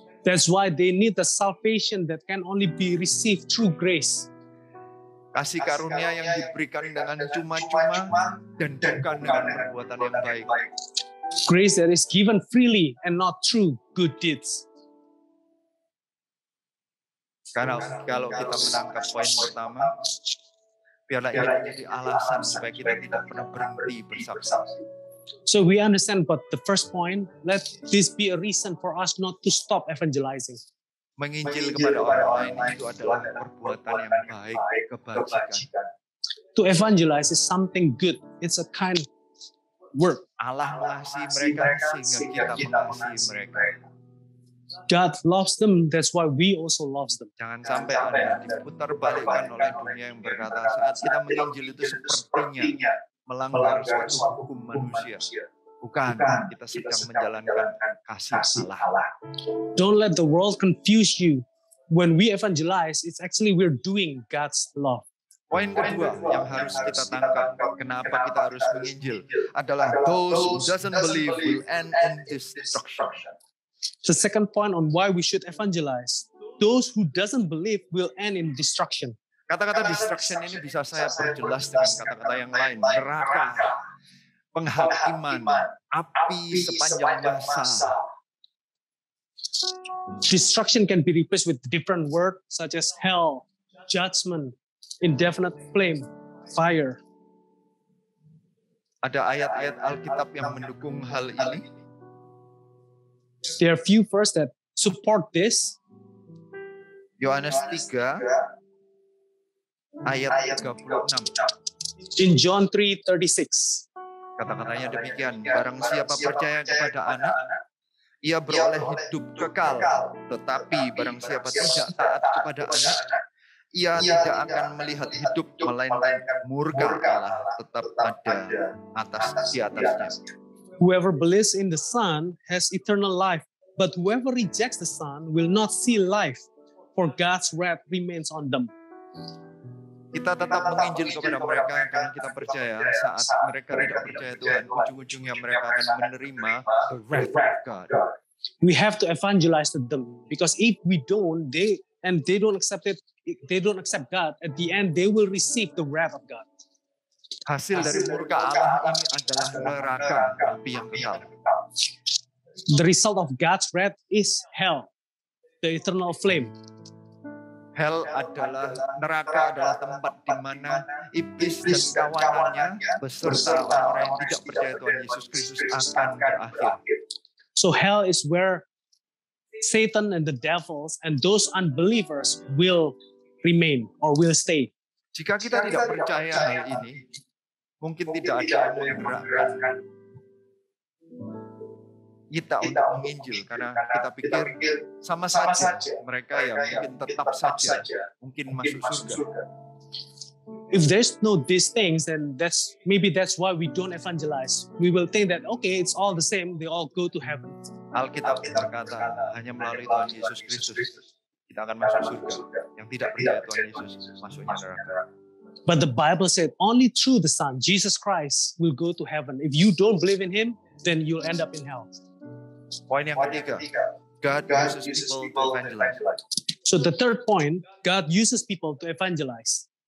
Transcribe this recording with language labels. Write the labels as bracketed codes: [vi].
[en] That's why they need the salvation that can only be received through grace. [id] Kasih karunia yang diberikan dengan cuma-cuma dan bukan dengan perbuatan yang baik. [en] Grace that is given freely and not through good deeds. [id] Karena kalau kita menangkap poin pertama, biarlah ini menjadi alasan supaya kita tidak pernah berhenti bersaksi. [en] So we understand, but the first point, let this be a reason for us not to stop evangelizing. [id] Menginjil kepada orang lain itu adalah perbuatan yang baik, kebajikan. [en] To evangelize is something good. It's a kind of work. [id] Allah mengasihi mereka sehingga kita mengasihi mereka. [en] God loves them, that's why we also love them. [id] Jangan sampai Anda diputar balikkan oleh dunia yang berkata saat kita menginjil itu sepertinya melanggar suatu hukum manusia. Bukan, kita sedang menjalankan kasih Allah. [en] Don't let the world confuse you. When we evangelize, it's actually we're doing God's love. [id] Poin kedua yang harus kita tangkap, kenapa kita harus menginjil, adalah [en] those who doesn't believe will end in destruction. The second point on why we should evangelize, those who doesn't believe will end in destruction. [id] Kata-kata destruction ini bisa saya perjelas dengan kata-kata yang lain. Neraka, penghakiman, api sepanjang masa. [en] Destruction can be replaced with different words such as hell, judgment, indefinite flame, fire. [id] Ada ayat-ayat Alkitab yang mendukung hal ini. [en] There are few verses that support this. [id] Yohanes 3 ayat 36. [en] In John 3:36. [id] Kata-katanya demikian, barang siapa percaya kepada anak, ia beroleh hidup kekal. Tetapi barang siapa tidak taat kepada anak, ia tidak akan melihat hidup, melainkan murka Allah tetap ada di atasnya. [en] Whoever believes in the Son has eternal life, but whoever rejects the Son will not see life, for God's wrath remains on them. [id] Kita tetap menginjil kepada mereka karena kita percaya saat mereka tidak percaya Tuhan, ujung-ujungnya mereka akan menerima [en] the wrath of God. We have to evangelize to them, because if we don't, they don't accept it, they don't accept God, at the end they will receive the wrath of God. [id] Hasil dari murka Allah ini adalah neraka, api yang kekal. [en] The result of God's wrath is hell, the eternal flame. [id] Hell adalah, neraka adalah tempat di mana iblis dan kawanannya beserta orang-orang yang tidak percaya Tuhan Yesus Kristus akan berakhir. [en] So hell is where Satan and the devils and those unbelievers will remain or will stay. [id] Jika kita tidak percaya hal ini, mungkin tidak ada yang menggerakkan kita untuk menginjil, karena kita pikir sama saja mereka yang mungkin tetap saja mungkin masuk surga. [en] If there's no these things, then that's why we don't evangelize. We will think that okay, it's all the same, they all go to heaven. [id] Alkitab berkata hanya melalui Tuhan Yesus Kristus kita akan masuk surga. Yang tidak percaya Tuhan Yesus masuknya neraka. [en] But the Bible said only through the Son, Jesus Christ, will go to heaven. If you don't believe in Him, then you'll end up in hell. [id] Poin yang ketiga, [en] God uses people to evangelize. So the third point, God uses people to evangelize.